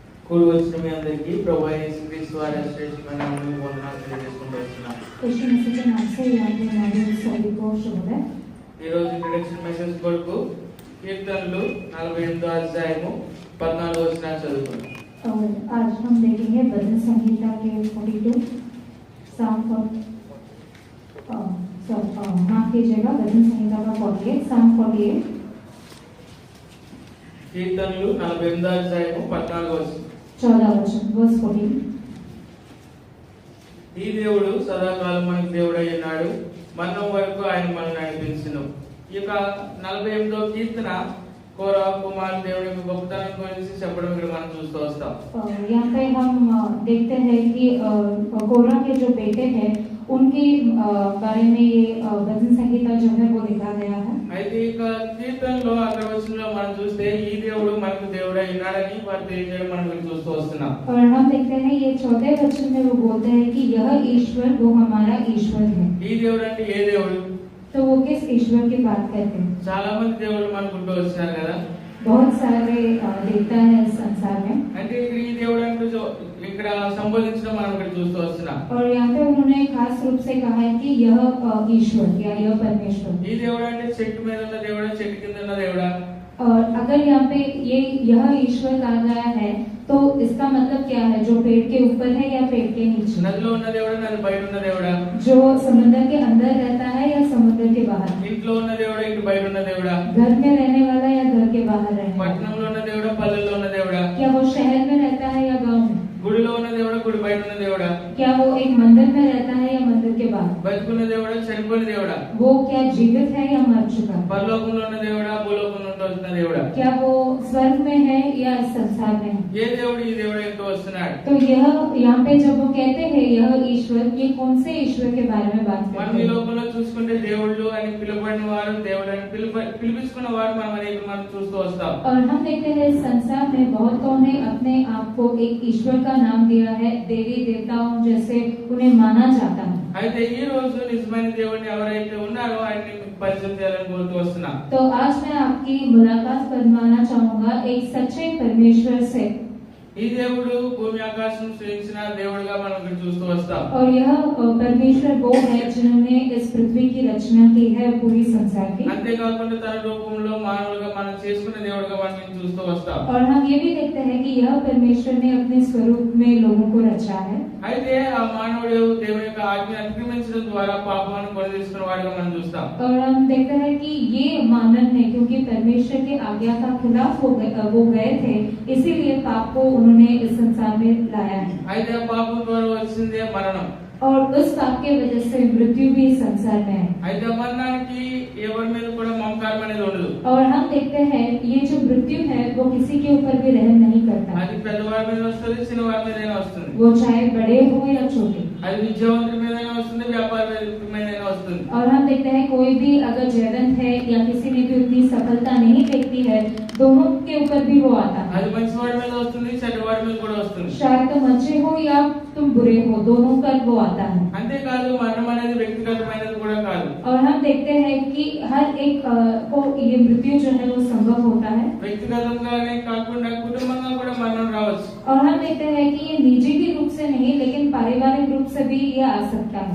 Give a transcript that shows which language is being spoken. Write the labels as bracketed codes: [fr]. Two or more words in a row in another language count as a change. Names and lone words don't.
[te] కూడి వచ్చిన మీ అందరికీ ప్రభు అయిన యేసుక్రీస్తు వారి శ్రేష్టమైన నామములో వందనాలు తెలియజేసుకుంటూ వస్తున్నాను. ఈ రోజు [en] introduction message [te] కొరకు కీర్తనలు 48వ అధ్యాయము 14వ వచనం చదువుకుందాం. [hi] आज हम देखेंगे भजन संहिता के 42 माफ कीजिएगा, भजन संहिता का 48 साम 48 [te] కీర్తనలు 48వ అధ్యాయము 14వ వచనం [hi] 14 वचन वर्स 14. [te] ఈ దేవుడు సదాకాలం మనకు దేవుడై ఉన్నాడు, మరణం వరకు ఆయన మనల్ని నడిపించును. ఈ యొక్క 48వ కీర్తన కోరా కుమార్ దేవుడి యొక్క గొప్పతనం గురించి చెప్పడం ఇక్కడ మనం చూస్తూ వస్తాం. [hi] यहाँ पे हम देखते हैं कि कोरा के जो बेटे हैं उनके बारे में ये भजन संहिता जो है वो लिखा गया है. [te] అయితే ఇక కీర్తనలో అక్కడ వచనంలో మనం చూస్తే ఈ దేవుడు మనకు దేవుడై ఉన్నాడని వారు తెలియజేయడం మనం ఇక్కడ చూస్తూ వస్తున్నాం. [hi] और हम देखते हैं ये 14 वचन में वो बोलते हैं कि यह ईश्वर वो हमारा ईश्वर है. [te] ఈ దేవుడు అంటే ఏ దేవుడు? [hi] तो वो किस ईश्वर की बात करते हैं? [te] చాలా మంది దేవుళ్ళు మనకు ఉంటూ వచ్చారు కదా. [hi] बहुत सारे देवता है इस संसार में. [te] అంటే ఇక్కడ ఈ దేవుడు అంటే ఇక్కడ సంబోధించడం మనం ఇక్కడ చూస్తూ వస్తున్నాం. [hi] और यहाँ पे उन्होंने खास रूप से कहा है कि यह ईश्वर या यह परमेश्वर. [te] ఈ దేవుడు అంటే చెట్టు మీద ఉన్న దేవుడా, చెట్టు కింద ఉన్న దేవుడా? [hi] और अगर यहाँ पे यह ईश्वर कहा गया है तो इसका मतलब क्या है? जो पेड़ के ऊपर है या पेड़ के नीचे? [te] నదిలో ఉన్న దేవుడా, నది బయట ఉన్న దేవుడా? [hi] जो समुद्र के अंदर रहता है या समुद्र के बाहर? [te] ఇంట్లో ఉన్న దేవుడా, ఇంటి బయట ఉన్న దేవుడా? [hi] घर में रहने वाला या घर के बाहर रहने वाला? [te] పట్టణంలో ఉన్న దేవుడా, పల్లెల్లో ఉన్న దేవుడా? [hi] क्या वो शहर में रहता है या गांव में? [te] గుడిలో ఉన్న దేవుడా, గుడి బయట ఉన్న దేవుడా? [hi] क्या वो एक मंदिर में रहता है या मंदिर के बाहर? [te] బతుకున్న దేవుడా, చనిపోయిన దేవుడా? [hi] वो क्या जीवित है या मर चुका? [te] పరలోకంలో ఉన్న దేవుడా, భూలోకంలో ఉన్న దేవుడా? [hi] क्या वो स्वर्ग में है या इस संसार में है? [te] ఏ దేవుడు ఈ దేవుడు ఎంతో వస్తున్నాడు. [hi] तो यह यहाँ पे जब वो कहते हैं यह ईश्वर, ये कौन से ईश्वर के बारे में बात [te] మనం [hi] करते [te] ఈ [hi] हैं? [te] లోకంలో చూసుకుంటే దేవుళ్ళు అని పిలువబడిన వారు, దేవుడు అని పిలిపించుకున్న వారు మనం అనేక మనం చూస్తూ వస్తాం. [hi] और हम देखते हैं इस संसार में बहुत कौन ने अपने आप को एक ईश्वर का नाम दिया है, देवी देवताओं जैसे उन्हें माना जाता है. [te] అయితే ఈ రోజు నిజమైన దేవుడిని ఎవరైతే ఉన్నారో ఆయన్ని పరిచయం చేయాలని కోరుతూ వస్తున్నా. [hi] तो आज मैं आपकी मुलाकात करवाना चाहूंगा एक सच्चे परमेश्वर से. [te] ఈ దేవుడు భూమి ఆకాశం సృష్టించిన దేవుడిగా మనం ఇక్కడ చూస్తూ వస్తాం. [hi] और यह परमेश्वर वो है जिन्होंने इस पृथ्वी की रचना की है, पूरी संसार की. [te] అంతేకాకుండా తన రూపంలో మానవులుగా మనం చేసుకున్న దేవుడిగా మనం చూస్తూ వస్తాం. [hi] और हम ये भी देखते हैं कि यह परमेश्वर ने अपने स्वरूप में लोगों को रचा है. [te] అయితే ఆ మానవుడు దేవుని యొక్క ఆజ్ఞ అతిక్రమించడం ద్వారా పాపాన్ని కొని తీసుకున్న వాడిగా మనం చూస్తాం. [hi] और हम देखते हैं कि ये मानव है क्योंकि परमेश्वर के आज्ञा का खिलाफ वो गए थे, इसीलिए पाप को उन्होंने इस संसार में लाया है. [te] అయితే ఆ పాపం ద్వారా వచ్చిందే మరణం. [hi] और उस पाप के वजह से मृत्यु भी इस संसार में है. [te] అయితే మరణానికి ఎవరి మీద కూడా మమకారం అనేది ఉండదు. [hi] और हम देखते हैं ये जो मृत्यु है वो किसी के ऊपर भी रहम नहीं करता. [te] అది పెద్దవాడి మీద వస్తుంది, చిన్నవాడి మీదైనా వస్తుంది. [hi] वो चाहे बड़े हो या छोटे. [te] అది విద్యావంతుడి మీదైనా వస్తుంది, వ్యాపారి మీదైనా వస్తుంది. [hi] और हम देखते हैं कोई भी अगर जयवंत है या किसी ने भी उतनी सफलता नहीं देखती है, दोनों के ऊपर भी वो आता है. [te] అది మంచివాడి మీద వస్తుంది, చెడ్డవాడి మీద కూడా వస్తుంది. [hi] शायद तुम अच्छे हो या तुम बुरे हो, दोनों पर वो आता है. [te] అంతేకాదు మరణం అనేది వ్యక్తిగతమైనది కూడా కాదు. [hi] और हम देखते हैं कि हर एक को ये मृत्यु जो है वो संभव होता है. [te] వ్యక్తిగతంగానే కాకుండా కుటుంబంగా కూడా మరణం రావచ్చు. [hi] और हम देखते हैं कि ये निजी के रूप से नहीं लेकिन पारिवारिक रूप से भी ये आ सकता है.